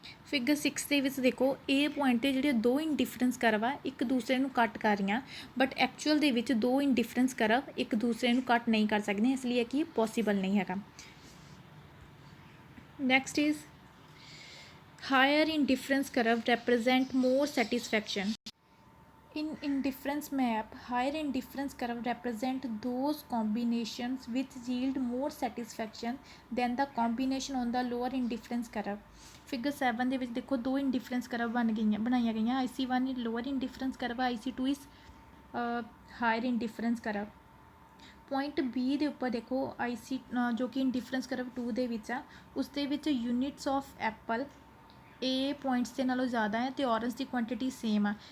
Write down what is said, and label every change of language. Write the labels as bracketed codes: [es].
[pa] Figure 6 ਦੇ ਵਿੱਚ ਦੇਖੋ A ਪੁਆਇੰਟ 'ਤੇ ਜਿਹੜੇ ਦੋ ਇੰਡੀਫਰੈਂਸ ਕਰਵ ਆ ਇੱਕ ਦੂਸਰੇ ਨੂੰ ਕੱਟ ਕਰ ਰਹੀਆਂ, ਬਟ ਐਕਚੁਅਲ ਦੇ ਵਿੱਚ ਦੋ ਇੰਡੀਫਰੈਂਸ ਕਰਵ ਇੱਕ ਦੂਸਰੇ ਨੂੰ ਕੱਟ ਨਹੀਂ ਕਰ ਸਕਦੀਆਂ, ਇਸ ਲਈ ਇਹ ਕੀ ਪੋਸੀਬਲ ਨਹੀਂ ਹੈਗਾ। [en] Next is higher indifference curve represent more satisfaction. In indifference map, higher indifference curve represent those combinations which yield more satisfaction than the combination on the lower indifference curve. [pa] Figure 7 ਦੇ ਵਿੱਚ ਦੇਖੋ ਦੋ ਇੰਡੀਫਰੈਂਸ ਕਰਵ ਬਣਾਈਆਂ ਗਈਆਂ। [en] IC1 lower indifference curve, IC2 is higher indifference curve. [pa] Point B ਦੇ ਉੱਪਰ ਦੇਖੋ IC ਜੋ ਕਿ ਇੰਡੀਫਰੈਂਸ ਕਰਵ 2 ਦੇ ਵਿੱਚ ਆ, ਉਸ ਦੇ ਵਿੱਚ [en] units of apple [pa] A points ਦੇ ਨਾਲੋਂ ਜ਼ਿਆਦਾ ਹੈ ਅਤੇ ਔਰੰਜ ਦੀ ਕੁਆਂਟਿਟੀ ਸੇਮ ਆ।